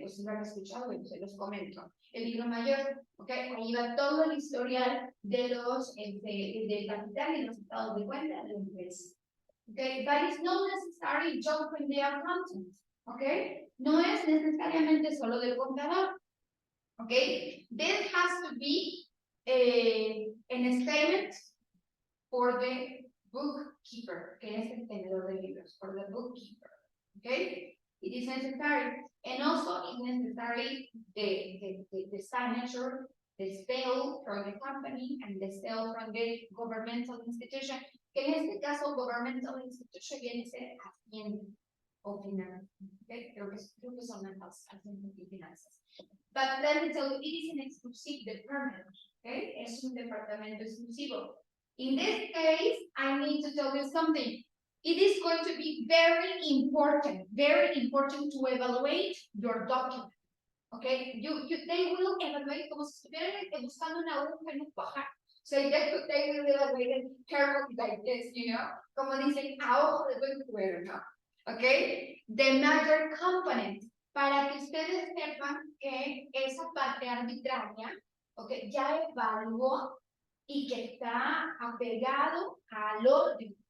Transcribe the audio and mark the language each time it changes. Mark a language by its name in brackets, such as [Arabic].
[Spanish] Pues si lo han escuchado, bueno, se los comento. El libro mayor, ¿ok? Ahí va todo el historial de del capital y los estados de cuenta de la empresa, ¿ok? [English] But it's not necessary just from the accountant, ¿ok? [Spanish] No es necesariamente solo del contador, ¿ok? [English] This has to be an statement for the bookkeeper, [Spanish] que es el tenedor de libros, [English] for the bookkeeper, okay? It is necessary, and also it's necessary the signature, the sale from the company, and the sale from the governmental institution, [Spanish] que en este caso [English] governmental institution [Spanish] viene a ser Hacienda o finanzas, [English] okay? [Spanish] Creo que son las Hacienda y finanzas. [English] But let me tell you, it is an exclusive department, okay? [Spanish] Es un departamento exclusivo. [English] In this case, I need to tell you something. It is going to be very important to evaluate your document. [Spanish] Okay, [English] they will evaluate [Spanish] como si estuvieran buscando una aguja en un pajar. [English] So they will evaluate it carefully like this, you know, [Spanish] como dicen, a ojo de buen cubero, ¿no? Okay, [English] the major component, [Spanish] para que ustedes sepan que esa parte arbitraria, okay, ya evaluó y que está apegado al orden.